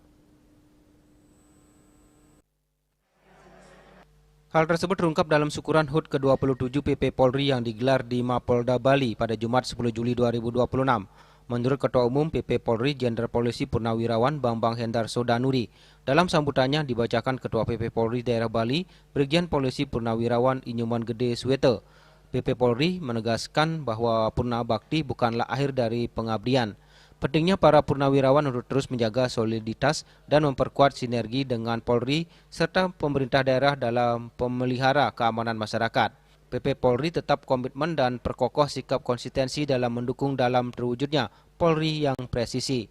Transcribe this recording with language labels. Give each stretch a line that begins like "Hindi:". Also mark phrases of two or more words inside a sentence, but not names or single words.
Indonesian: Hal tersebut terungkap dalam syukuran HUT ke-27 PP Polri yang digelar di Mapolda Bali pada Jumat 10 Juli 2026. Menurut Ketua Umum PP Polri Jenderal Polisi Purnawirawan Bambang Hendar Sodanuri, dalam sambutannya dibacakan Ketua PP Polri Daerah Bali, Brigjen Polisi Purnawirawan Inyoman Gede Suwete. PP Polri menegaskan bahwa Purna Bakti bukanlah akhir dari pengabdian. Pentingnya para purnawirawan untuk terus menjaga soliditas dan memperkuat sinergi dengan Polri serta pemerintah daerah dalam pemelihara keamanan masyarakat. PP Polri tetap komitmen dan perkokoh sikap konsistensi dalam mendukung dalam terwujudnya Polri yang presisi.